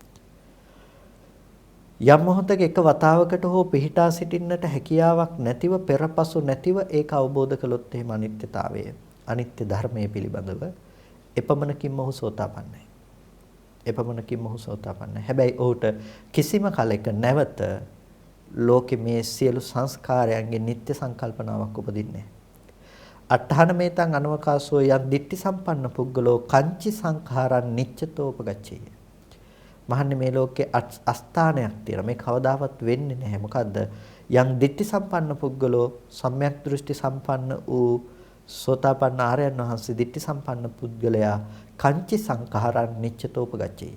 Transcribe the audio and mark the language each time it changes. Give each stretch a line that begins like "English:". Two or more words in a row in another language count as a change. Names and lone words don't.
Sinhala: යම් මොහොතක එක වතාවකට හෝ පිහිටා සිටින්නට හැකියාවක් නැතිව පෙරපසු නැතිව ඒක අවබෝධ කළොත් එහෙම අනිත්‍යතාවය අනිත්‍ය ධර්මයේ පිළිබඳව එපමණකින්ම ඔහු සෝතාපන්නයි. එපමණකින්ම ඔහු සෝතාපන්නයි. හැබැයි ඔහුට කිසිම කලෙක නැවත ලෝකේ මේ සියලු සංස්කාරයන්ගේ නිත්‍ය සංකල්පනාවක් උපදින්නේ නැහැ.
Pali: අට්ඨාන මේතං අනවකාසෝ යන් දිට්ඨි සම්පන්න පුද්ගලෝ කංචි සංඛාරං නිච්චතෝපගච්ඡේ.
Sinhala: මහන්නේ මේ ලෝකේ අස්ථානයක් තියෙනවා. මේ කවදාවත් වෙන්නේ නැහැ. මොකද්ද? යම්
Pali: දිට්ඨි සම්පන්න පුද්ගලෝ
Sinhala: සම්‍යක් දෘෂ්ටි සම්පන්න වූ සෝතාපන්න ආර්යයන් වහන්සේ දිට්ඨි සම්පන්න පුද්ගලයා
Pali: කංචි සංඛාරං නිච්චතෝපගච්ඡේ.